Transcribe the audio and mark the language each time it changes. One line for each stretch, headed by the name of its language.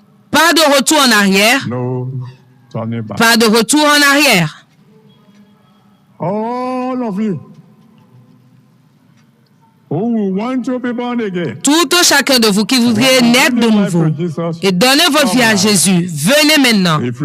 French: Pas de retour en arrière.
English: No turning back.
French: Pas de retour en arrière.
English: All of you who want to be born again.
French: Tout un chacun de vous qui voudriez naître de nouveau et donner votre vie à Jésus, venez maintenant.